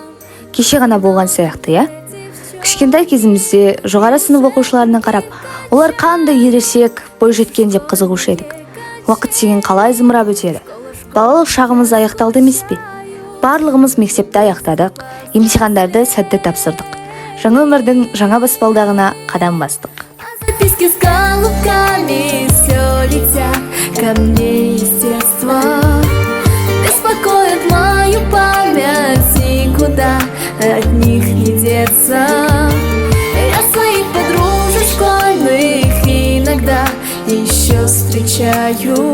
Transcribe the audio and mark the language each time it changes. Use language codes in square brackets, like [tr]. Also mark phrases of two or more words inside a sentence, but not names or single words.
[kk] Кеше ғана болған сияқты, я? Кішкентай кезімізде жоғары сынып оқушыларына қарап, олар қандай ересек, бой жеткен деп қызығушы едік. Уақыт деген қалай зымырап өтеді. Балалық шағымыз аяқталды емес пе? Барлығымыз мектепті аяқтадық, емтихандарды сәтті тапсырдық. Жаңа өмірдің жаңа баспалдағына қадам бастық. [ru] Записки с голубками все летят ко мне из детства. Беспокоит мою память, никуда от них не деться. Я своих подружек школьных иногда еще встречаю.